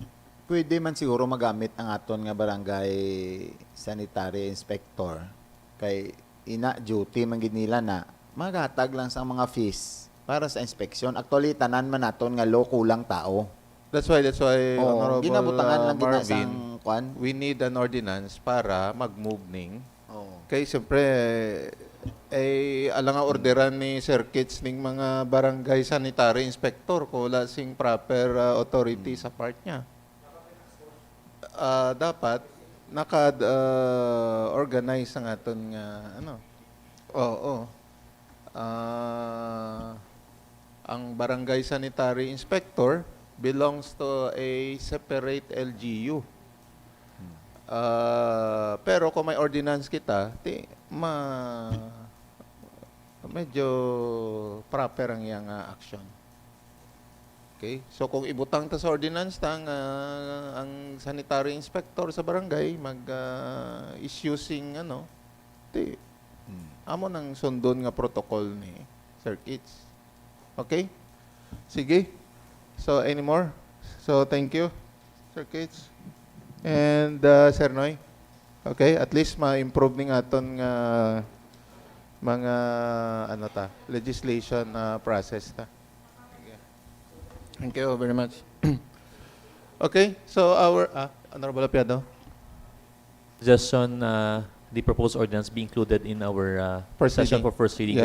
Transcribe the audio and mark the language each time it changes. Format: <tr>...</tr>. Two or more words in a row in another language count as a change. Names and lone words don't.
<hil>pwede man siguro magamit ang aton nga barangay</hil> <en>sanitary inspector</en> <hil>kay ina duty man gid nila na maghatag lang sa mga fees para sa inspection. Actually tanan man naton nga law kulang tao.</hil> <en>That's why Honorable</en> <hil>ginabutangan lang gina</hil> <en>Marvin,</en> <hil>sang kwan.</hil> <en>we need an ordinance</en> <hil>para mag-move ning.</hil> <en>Oh.</en> <hil>Kay siyempre, alang nga orderan ni Sir Kitts ning mga barangay</hil> <en>sanitary inspector</en> <hil>ko wala sing</hil> <en>proper authority</en> <hil>sa part niya. Dapat naka-organize ang aton nga ang barangay sanitary inspector</hil> <en>belongs to a separate LGU.</en> <hil>Pero kung may ordinance kita, medyo proper ang iyang action.</hil> <en>Okay?</en> <hil>So kung ibutang ta sa ordinance ang</hil> <en>sanitary inspector</en> <hil>sa barangay mag-issuing amo nang sundon nga protocol ni Sir Kitts.</hil> <en>Okay? Sige. So any more? So thank you, Sir Kitts. And Sir Noy.</en> <hil>Okay, at least ma-improve ning aton nga mga</hil> <en>legislation process</en> <hil>ta.</hil> <en>Thank you very much. Okay, so our Honorable Apiado, Suggestion, the proposed ordinance be included in our First session reading. for first reading</en>